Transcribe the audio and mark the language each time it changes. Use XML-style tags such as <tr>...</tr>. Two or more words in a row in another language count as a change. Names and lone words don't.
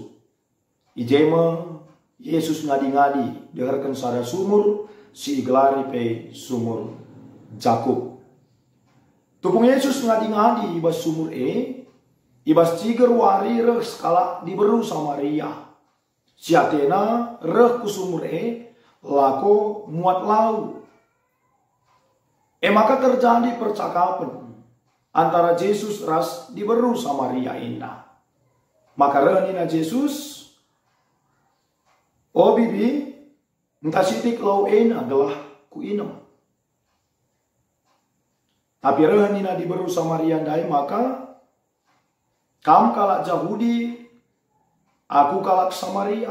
<btx>Ijema Yesus ngadi-ngadi, deharkan sada sumur, si gelari pe sumur Jakub. Tupung Yesus ngadi-ngadi ibas sumur ibas ciger wari reh skala diberu Samaria. Siatena reh ku sumur lako muat lau.</btx> <id>Maka terjadi percakapan antara Yesus</id> <btx>ras diberu Samaria indah. Maka reh nina Yesus, oh bibi, entah sitik lau adalah ku inem. Tapi rehanina diberu Samaria dai maka kam kalak Yahudi, aku kalak Samaria.</btx>